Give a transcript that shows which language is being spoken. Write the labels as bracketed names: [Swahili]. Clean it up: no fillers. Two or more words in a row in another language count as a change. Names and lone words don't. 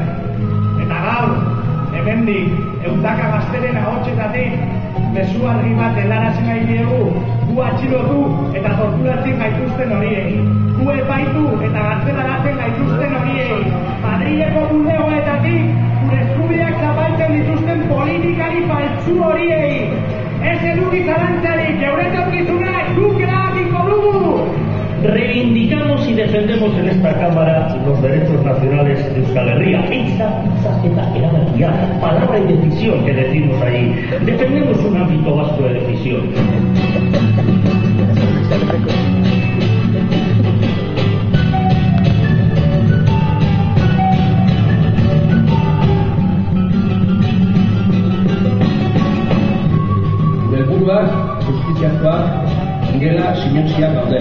[Basque] Eta gaur, hemendik, eundaka gazteren ahotsetatik, mezu argi bat helarazi nahi diegu, gu atxilotu eta torturatzen gaituzten horiei. Gu epaitu eta gartzelaratzen gaituzten horiei. Madrileko bulegoetatik, gure eskubideak zapaltzen dituzten politikari faltsu horiei. Ez eduki zalantzarik, geure etorkizuna guk erabakiko dugu! [Spanish] Reivindicamos y defendemos en esta Cámara los derechos nacionales de Euskal Herria. Esa era la palabra y decisión que decimos allí. Defendemos un ámbito vasco de decisión. [Basque] Helburuak, justiziakoak, ingela sinentziak daude.